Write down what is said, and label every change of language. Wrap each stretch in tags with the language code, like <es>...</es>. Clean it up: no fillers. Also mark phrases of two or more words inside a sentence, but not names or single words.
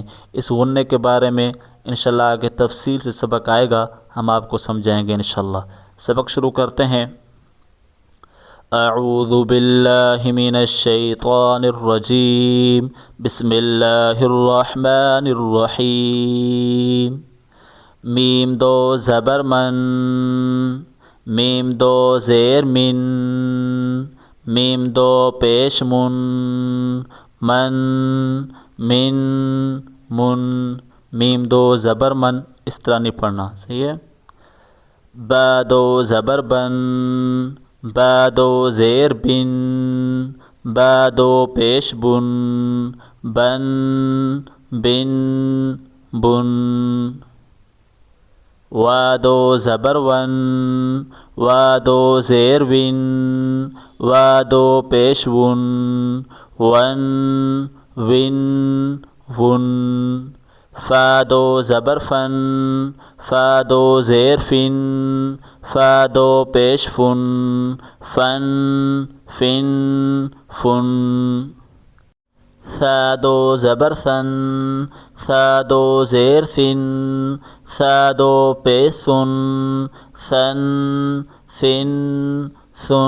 <ur>اس غنے کے بارے میں انشاءاللہ آگے تفصیل سے سبق آئے گا، ہم آپ کو سمجھائیں گے انشاءاللہ۔ سبق شروع کرتے ہیں۔</ur> <ar>اعوذ باللہ من الشیطان الرجیم، بسم اللہ الرحمن الرحیم۔</ar> <ur>میم 2 زبر من، میم 2 زیر من، میم 2 پیش من، من من من، میم 2 زبر من، اس طرح نہیں پڑھنا، صحیح ہے؟ با 2 زبر بن، با 2 زیر بن، با 2 پیش بن، بن بن بن۔ وا 2 زبر ون، وا 2 زیر ون، وا 2 پیش ون، ون ون ون۔ فا 2 زبر فن، فا 2 زیر فن، فا 2 پیش فن، فن فن فن۔ ثا 2 زبر ثن، ثا 2 زیر ثن، ثا 2 پیش ثن، ثن ثن ثن۔</ur>